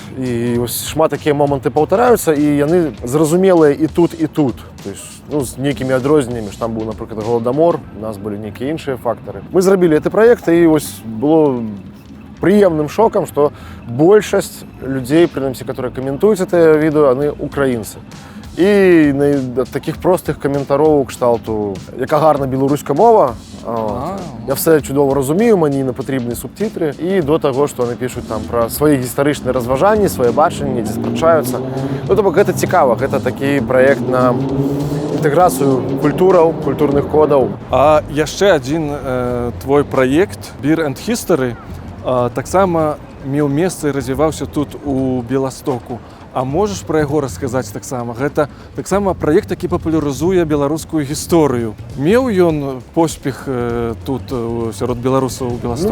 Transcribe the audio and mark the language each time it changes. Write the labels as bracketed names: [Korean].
[Belarusian] І ось шмат такія моманты паўтараюцца, і яны зразумелыя і тут, і тут. То есть, з нейкімі адрозненнямі, што там быў, напрыклад, Голадамор, у нас былі нейкія іншыя фактары. Мы зрабілі гэты праект, і ось было прыемным шокам, што большасць людзей, прынамсі, которые каментуюць гэтае відэо, яны украінцы. [Ukrainian] І таких [Belarusian] простых каментароў кшталту, [Ukrainian] яка гарна беларуская мова, я все чудово розумію, мені не потрібні субтитри, і до того, що вони пишуть там про свої гістаричні розважання, своє бачення, десь спрачаються. Ну, тобто, це цікаво, це такий проєкт на інтеграцію культураў, культурних кодаў. [Belarusian] А яшчэ адзін твой праект Beer and History таксама меў месца і развіваўся тут у Беластоку. А можаш пра яго расказаць таксама? Гэта таксама праект, які папулярызуе беларускую гісторыю. Меў ён поспех тут сярод беларусаў у Беластоку?